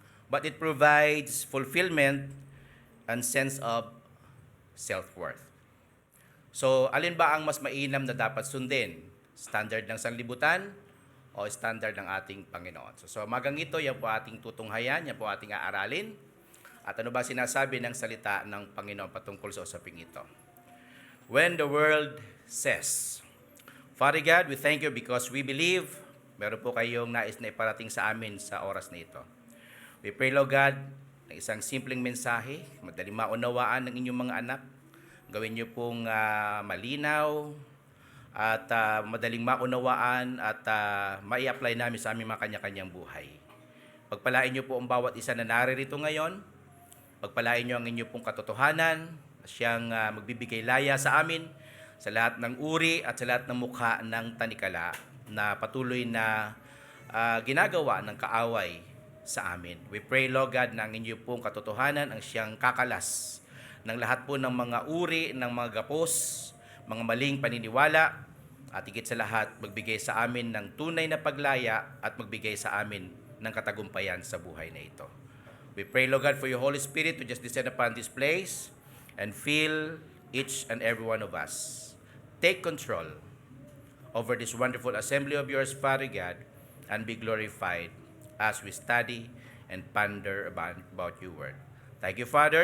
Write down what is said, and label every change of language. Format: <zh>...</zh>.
<en>But it provides fulfillment and sense of self-worth.</en> <tl>So, alin ba ang mas mainam na dapat sundin? Standard ng sanlibutan o standard ng ating Panginoon? So magang ito, yan po ating tutunghayan, yan po ating aaralin. At ano ba sinasabi ng salita ng Panginoon patungkol sa usaping ito?</tl> <en>When the world says, Father God, we thank you because we believe.</en> <tl>Meron po kayong nais na iparating sa amin sa oras na ito.</tl> <en>We pray, Lord God,</en> <tl>na isang simpleng mensahe, madaling maunawaan ng inyong mga anak. Gawin niyo pong malinaw at madaling maunawaan at mai-apply namin sa aming mga kanya-kanyang buhay. Pagpalain niyo po ang bawat isa na naririto ngayon. Pagpalain niyo ang inyong pong katotohanan, siyang magbibigay laya sa amin sa lahat ng uri at sa lahat ng mukha ng tanikala na patuloy na ginagawa ng kaaway sa amin.</tl> <en>We pray, Lord God,</en> <tl>na ang inyong pong katotohanan ang siyang kakalas ng lahat po ng mga uri, ng mga gapos, mga maling paniniwala, at higit sa lahat, magbigay sa amin ng tunay na paglaya at magbigay sa amin ng katagumpayan sa buhay na ito.</tl> <en>We pray, Lord God, for your Holy Spirit to just descend upon this place and fill each and every one of us. Take control over this wonderful assembly of yours, Father God, and be glorified as we study and ponder about your word. Thank you, Father.</en>